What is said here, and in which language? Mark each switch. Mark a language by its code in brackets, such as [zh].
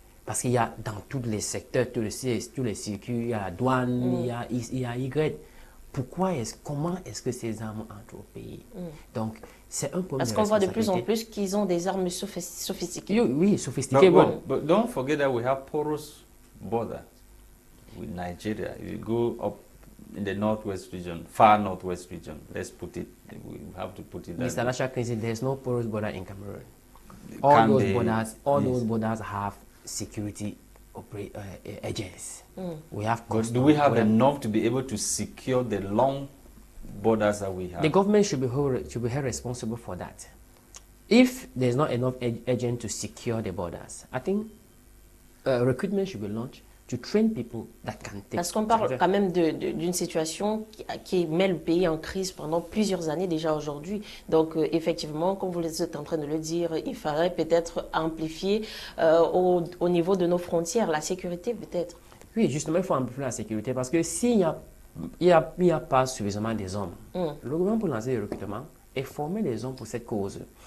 [fr] Parce qu'il y a dans tous les secteurs, tous les circuits, il y a la douane, il y a Y. Comment est-ce que ces armes entrent au pays? Donc, c'est un problème. Parce qu'on voit de plus en plus qu'ils ont des armes sophistiquées. Oui, sophistiquées. [en] But don't forget that we have porous border with Nigeria. You go up in the northwest region, far northwest region. Let's put it. We have to put it. Mr. Lasha, there's no porous border in Cameroon. All those borders have security agents. We have. But do we have enough to be able to secure the long borders that we have? The government should be held responsible for that. If there's not enough agents to secure the borders, I think recruitment should be launched to train people that can take. [fr] Parce qu'on parle quand même d'une situation qui met le pays en crise pendant plusieurs années déjà aujourd'hui. Donc effectivement, comme vous êtes en train de le dire, il faudrait peut-être amplifier au niveau de nos frontières la sécurité peut-être. Oui, justement, il faut amplifier la sécurité parce que s'il n'y a pas suffisamment des hommes, le gouvernement peut lancer le recrutement et former les hommes pour cette cause.